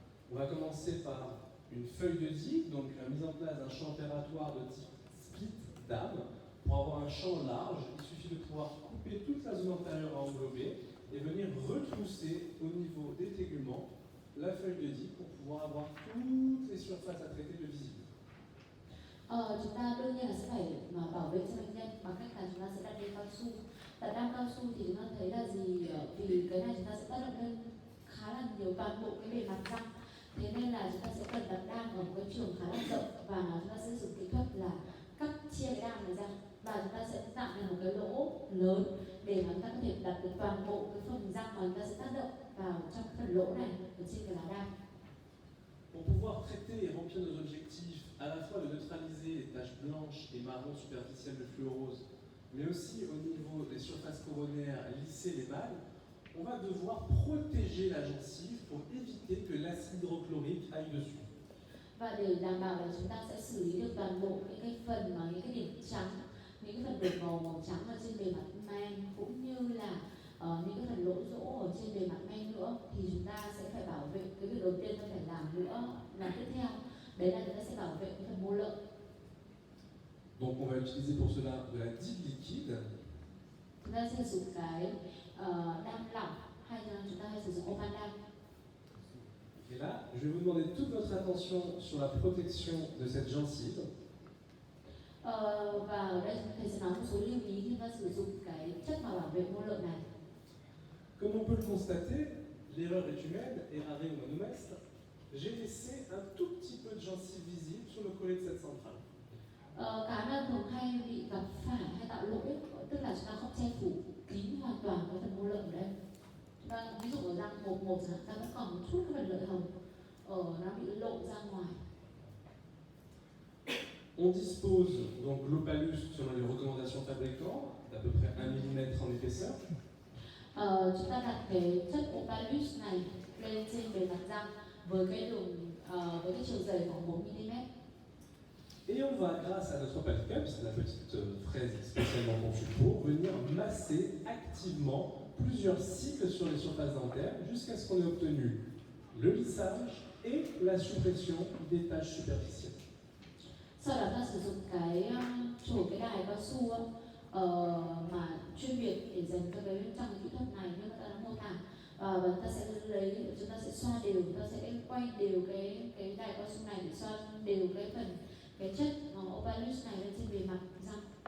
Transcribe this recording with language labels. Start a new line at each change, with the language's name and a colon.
French: On va commencer par une feuille de Dick, donc la mise en place d'un champ opératoire de type split dame. Pour avoir un champ large, il suffit de pouvoir couper toute la zone antérieure à englober et venir retrousser au niveau des téguments la feuille de Dick pour pouvoir avoir toutes les surfaces à traiter de visibles.
Vietnamese: Chúng ta đương nhiên là sẽ phải bảo vệ cho bệnh nhân bằng cách là chúng ta sẽ đặt đinh cao su. Đặt đam cao su thì chúng ta thấy là gì, vì cái này chúng ta sẽ tác động lên khá là nhiều toàn bộ cái bề mặt răng, thế nên là chúng ta sẽ cần đặt đam ở một cái trường khá là rộng, và chúng ta sẽ dùng kỹ thuật là cắt chia cái đam này ra, và chúng ta sẽ tạo nên một cái lỗ lớn để mà chúng ta có thể đặt được toàn bộ cái phần răng mà chúng ta sẽ tác động vào trong cái phần lỗ này ở trên cái lá đam.
French: Pour pouvoir traiter et remplir nos objectifs, à la fois de neutraliser les taches blanches et marron superficielles de fluorose, mais aussi au niveau des surfaces coronaires, lisser les balles, on va devoir protéger la gencive pour éviter que l'acide hydrochlorique aille dessus.
Vietnamese: Và để đảm bảo là chúng ta sẽ xử lý được toàn bộ những cái phần mà những cái điểm trắng, những cái phần đột màu trắng ở trên bề mặt men, cũng như là những cái phần lỗ rỗ ở trên bề mặt men nữa, thì chúng ta sẽ phải bảo vệ. Cái việc đầu tiên ta phải làm nữa là tiếp theo, đấy là chúng ta sẽ bảo vệ cái phần mô lợi.
French: Donc on va utiliser pour cela de la Dick liquide.
Vietnamese: Chúng ta sẽ sử dụng cái đam lỏng, hay là chúng ta hay sử dụng opan đam.
French: Et là, je vais vous demander toute votre attention sur la protection de cette gencive.
Vietnamese: Và ở đây thầy sẽ nói một số lưu ý khi chúng ta sử dụng cái chất mà bảo vệ mô lợi này.
French: Comme on peut le constater, l'erreur est humaine,
Latin: errare humanum est.
French: J'ai laissé un tout petit peu de gencive visible sur le collet de cette centrale.
Vietnamese: Cái mà thường hay bị gặp phải hay tạo lỗi, tức là chúng ta không che phủ kín hoàn toàn cái phần mô lợi ở đây. Và ví dụ ở răng một chẳng hạn, ta vẫn còn một chút cái phần lợi hồng nó bị lộ ra ngoài.
French: On dispose donc l'opalus selon les recommandations fabricants, d'à peu près 1 mm en épaisseur.
Vietnamese: Chúng ta đặt cái chất opalus này lên trên bề mặt răng với cái đường với cái chiều dày khoảng 1 mm.
French: Et on va, grâce à notre opal cup, c'est la petite fraise spécialement conçue pour, venir masser activement plusieurs cycles sur les surfaces dentaires jusqu'à ce qu'on ait obtenu le lissage et la suppression des taches superficielles.
Vietnamese: Sau đó ta sử dụng cái chổi cái đài cao su mà chuyên biệt để dành cho cái trong cái kỹ thuật này như ta đã mô tả, và ta sẽ chúng ta sẽ xoa đều, ta sẽ quay đều cái đài cao su này để xoa đều cái chất opalus này lên trên bề mặt răng.